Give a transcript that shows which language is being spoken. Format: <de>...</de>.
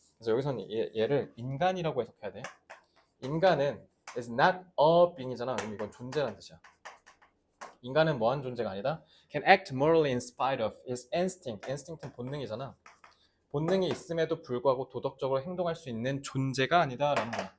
<ko>그래서 여기서는 얘를 인간이라고 해석해야 돼. 인간은 is not a being이잖아. 그럼 이건 존재라는 뜻이야. 인간은 뭐한 존재가 아니다.</ko> <en>Can act morally in spite of his instinct.</en> <ko>instinct는 본능이잖아. 본능이 있음에도 불구하고 도덕적으로 행동할 수 있는 존재가 아니다라는 거야.</ko>